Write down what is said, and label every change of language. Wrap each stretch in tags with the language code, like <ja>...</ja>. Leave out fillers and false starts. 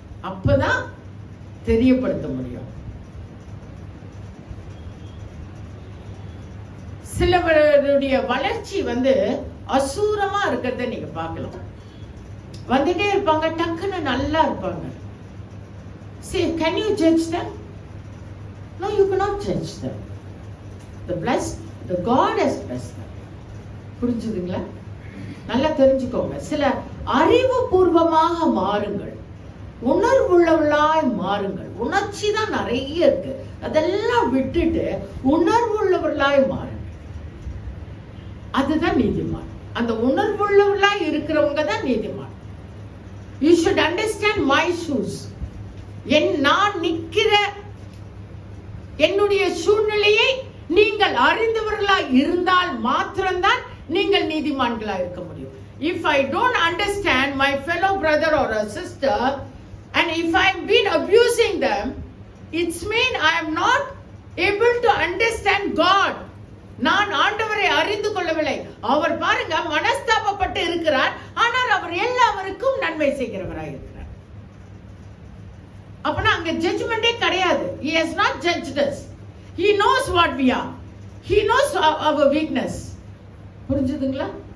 <ta>அப்பதான் தெரியப்படுத்த முடியும். சிலவருடைய வளர்ச்சி அசூரமா இருக்கிறத நீங்க பார்க்கலாம். வந்துட்டே இருப்பாங்க, டக்குன்னு நல்லா இருப்பாங்க.</ta> <en>See, can you judge them? No, you cannot judge them. The God has blessed them.</en> <ta>புரிஞ்சுதுங்களா? நல்லா தெரிஞ்சுக்கோங்க. சில அறிவுபூர்வமாக மாறுங்கள், உணர்வுள்ளவளாய் மாறுங்கள். உணர்ச்சி தான் நிறைய இருக்கு, அதெல்லாம் விட்டுட்டு உணர்வுள்ளவர்களாய் மாறுங்க. அதுதான் நீதிமான். அந்த உணர்வுள்ளவர்களாய் இருக்கிறவங்க தான் நீதிமான்.</ta> <en>You should understand my shoes.</en> <ta>நான் நிக்கிற என்னுடைய சூழ்நிலையை நீங்கள் அறிந்தவர்களாய் இருந்தால் மாத்திரம்தான் நீங்கள் நீதிமான்களாக இருக்க முடியும்.</ta> <en>If I don't understand my fellow brother or a sister and if I've been abusing them, it's mean I am not able to understand God.</en> <ta>நான் ஆண்டவரை அறிந்து கொள்ளவில்லை. அவர் பாருங்க மனஸ்தாபப்பட்டு இருக்கிறார், ஆனால் அவர் எல்லாருக்கும் நன்மை செய்கிறவராய் இருக்கிறார். அப்பனா அங்க ஜட்ஜ்மெண்டே கிடையாது.</ta> <en>He has not judged us. He knows what we are. He knows our weakness.</en> <ta>புரிஞ்சுதுங்களா?</ta>